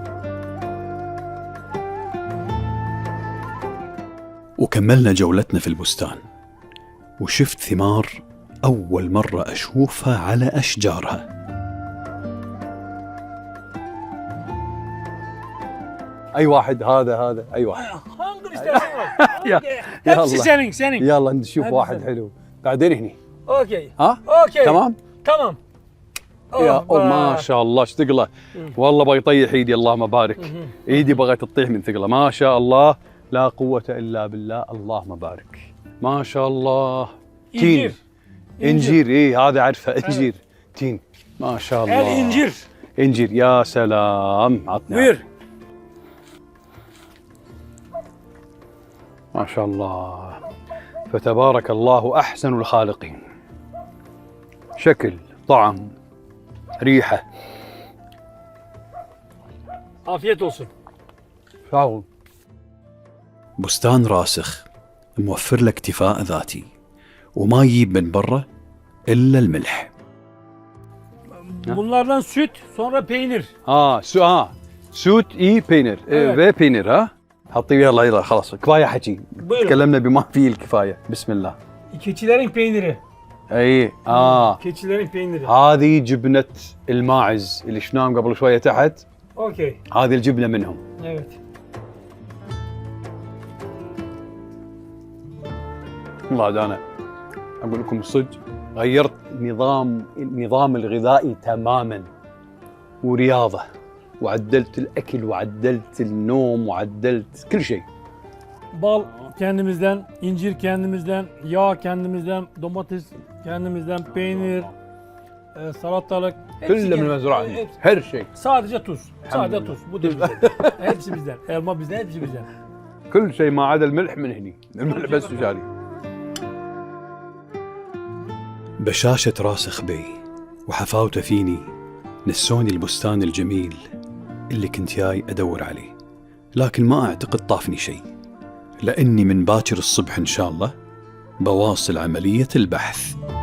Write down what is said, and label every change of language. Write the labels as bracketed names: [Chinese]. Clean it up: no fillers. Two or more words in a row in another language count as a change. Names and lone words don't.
[Arabic] وكملنا جولتنا في البستان، وشفت ثمار أول مرة أشوفها على أشجارها. اي واحد هذا اي واحد. [Turkish] Hangini istersen al. [Arabic] يا [Turkish] Hepsi [Arabic] الله [Turkish] senin. [Arabic] يلا نشوف هذا واحد سهل. حلو. بعدين هني [Turkish] Okey. ها Okey. [Arabic] تمام. [Turkish] Tamam. [Arabic] يا ما شاء الله ايش ثقله، والله بغى يطيح ايدي اللهم بارك. ايدي بغت تطيح من ثقله ما شاء الله، لا قوة الا بالله اللهم بارك. ما شاء الله. تين انجير اي هذا عارفه انجير تين ما شاء الله. الانجير انجير يا سلام. عطني [Turkish] buyur. [Arabic] ما شاء الله فتبارك الله احسن الخالقين. شكل، طعم، ريحه. [Turkish] Afiyet olsun. شاول. [Arabic] بستان راسخ موفر له اكتفاء ذاتي، وما يجيب من برا إلا الملح. [Turkish] Bunlardan süt, sonra peynir. [Arabic] سوت اي بينر في بينر ها. حطي يلا خلاص كفايه حكي. [Turkish] Buyurun. [Arabic] تكلمنا بما فيه الكفايه. بسم الله. [Turkish] Keçilerin peyniri. [Arabic] اي [Turkish] Keçilerin peyniri. [Arabic] هذه جبنه الماعز اللي شفناهم قبل شويه تحت. [Turkish] Okey. [Arabic] هذه الجبنه منهم. [Turkish] Evet. [Arabic] والله انا اقول لكم الصدق، غيرت النظام الغذائي تماما، ورياضه، وعدلت الاكل، وعدلت النوم، وعدلت كل شيء. [Turkish] Bal kendimizden, incir kendimizden, yağ kendimizden, domates kendimizden, peynir, salatalık. [Arabic] كله من المزرعه [Turkish] hepsi. [Arabic] هر شيء. [Turkish] Sadece tuz. Sadece tuz. Bu da bizden. Hepsi bizden. Elma bizden, hepsi bizden. [Arabic] كل شيء ما عدا الملح من هني، الملح بس جاري. بشاشة راسخ بي وحفاوته فيني نسوني البستان الجميل اللي كنت جاي أدور عليه، لكن ما أعتقد طافني شيء، لأني من باكر الصبح إن شاء الله بواصل عملية البحث.